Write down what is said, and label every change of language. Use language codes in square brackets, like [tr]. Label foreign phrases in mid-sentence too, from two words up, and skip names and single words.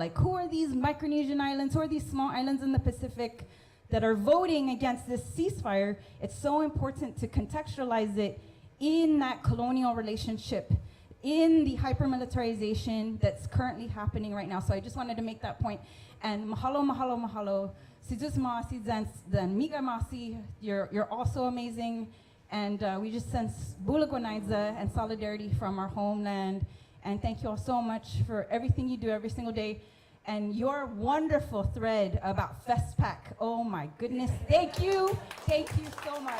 [en] Like, who are these Micronesian islands? Who are these small islands in the Pacific that are voting against this ceasefire? It's so important to contextualize it in that colonial relationship, in the hyper-militarization that's currently happening right now. So I just wanted to make that point. And [haw] mahalo, mahalo, mahalo. [en] Sidus Masi, then Miga Masi, you're also amazing. And we just sense Bulagonaiza and solidarity from our homeland. And thank you all so much for everything you do every single day. And your wonderful thread about FestPac. Oh my goodness, thank you so much.